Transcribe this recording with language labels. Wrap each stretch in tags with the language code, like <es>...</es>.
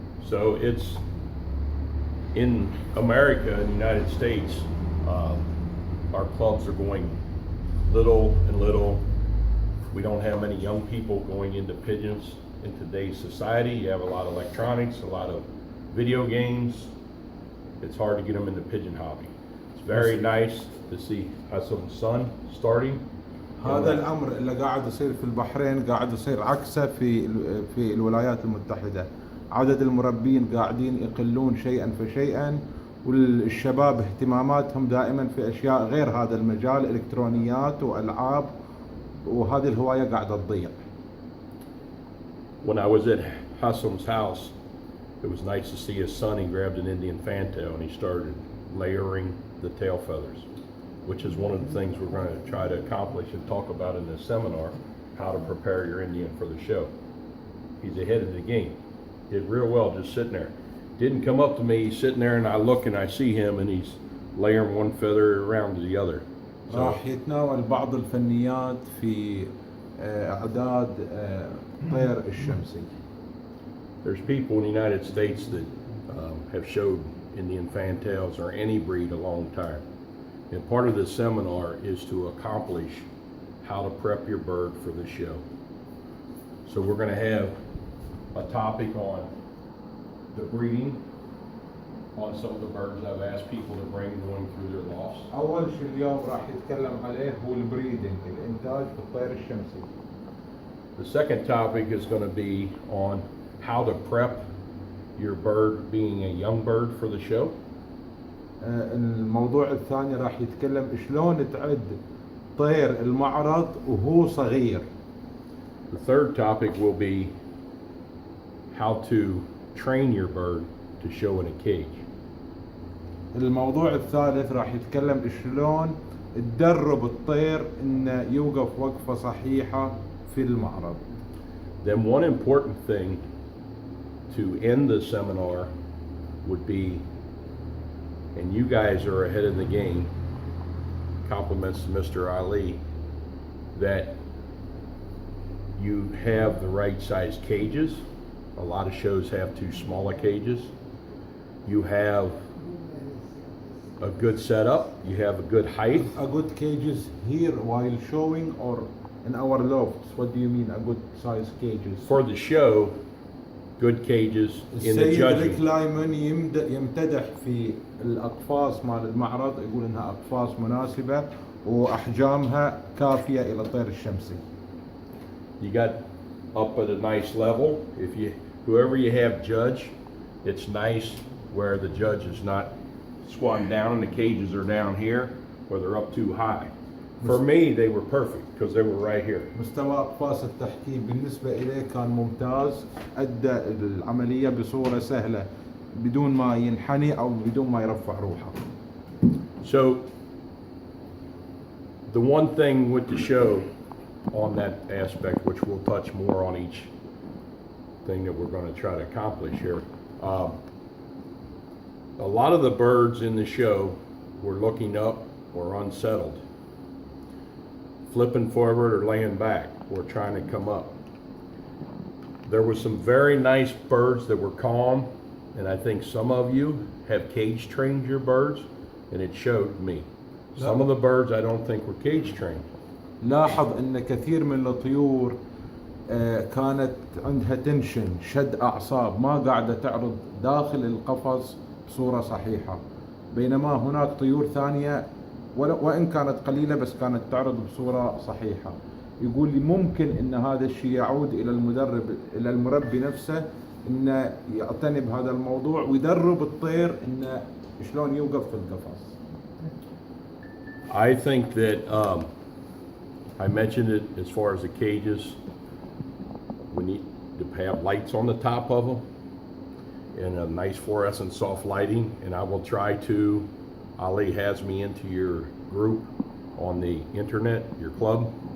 <en>So it's in America, in the United States, our clubs are going little and little. We don't have many young people going into pigeons in today's society. You have a lot of electronics, a lot of video games. It's hard to get them in the pigeon hobby. It's very nice to see Hassan's son starting.</en> <ar>هذا الأمر اللي قاعد يصير في البحرين قاعد يصير عكسه في الولايات المتحدة. عدد المربين قاعدين يقلون شيئا فشيئا والشباب اهتماماتهم دائما في أشياء غير هذا المجال، إلكترونيات وألعاب، وهذه الهواية قاعدة تضيع.</ar> <en>When I was at Hassan's house, it was nice to see his son. He grabbed an Indian Fantail and he started layering the tail feathers, which is one of the things we're going to try to accomplish and talk about in this seminar, how to prepare your Indian for the show. He's ahead of the game. Did real well just sitting there. Didn't come up to me, he's sitting there and I look and I see him and he's layering one feather around the other.</en> <ar>راح يتناول بعض الفنيات في إعداد طير الشمسي.</ar> <en>There's people in the United States that have showed Indian Fantails or any breed a long time. And part of this seminar is to accomplish how to prep your bird for the show. So we're going to have a topic on the breeding on some of the birds I've asked people to bring going through their lofts.</en> <ar>أول شيء اليوم راح يتكلم عليه هو البريدنج، الإنتاج في الطير الشمسي.</ar> <en>The second topic is going to be on how to prep your bird being a young bird for the show.</en> <ar>الموضوع الثاني راح يتكلم شلون تعد طير المعرض وهو صغير.</ar> <en>The third topic will be how to train your bird to show in a cage.</en> <ar>الموضوع الثالث راح يتكلم شلون تدرب الطير انه يوقف وقفة صحيحة في المعرض.</ar> <en>Then one important thing to end the seminar would be, and you guys are ahead of the game, compliments to Mr. Ali, that you have the right size cages. A lot of shows have too small cages. You have a good setup, you have a good height. A good cages here while showing or in our lofts? What do you mean a good size cages? For the show, good cages in the</en> <ar>السيد ريك</ar> <en>judging.</en> <ar>لايمن يمتدح في الأقفاص مال المعرض، يقول إنها أقفاص مناسبة وأحجامها كافية إلى الطير الشمسي.</ar> <en>You got up at a nice level. Whoever you have judge, it's nice where the judge is not squatting down and the cages are down here or they're up too high. For me, they were perfect because they were right here.</en> <ar>مستوى أقفاص التحكيم بالنسبة إليه كان ممتاز، أدى العملية بصورة سهلة بدون ما ينحني أو بدون ما يرفع روحه.</ar> <en>So the one thing with the show on that aspect, which we'll touch more on each thing that we're going to try to accomplish here. A lot of the birds in the show were looking up or unsettled, flipping forward or laying back or trying to come up. There were some very nice birds that were calm, and I think some of you have cage trained your birds, and it showed me. Some of the birds I don't think were cage trained.</en> <ar>لاحظ ان كثير من الطيور كانت عندها تنشن، شد اعصاب، ما قاعده تعرض داخل القفص بصوره صحيحه، بينما هناك طيور ثانيه وان كانت قليله بس كانت تعرض بصوره صحيحه. يقول لي ممكن ان هذا الشيء يعود الى المربي نفسه، انه يعتني بهذا الموضوع ويدرب الطير انه شلون يوقف في القفص.</ar> <en>I think that I mentioned it as far as the cages. We need to have lights on the top of them and a nice fluorescent soft lighting. And I will try to, Ali has me into your group on the internet, your club.</en>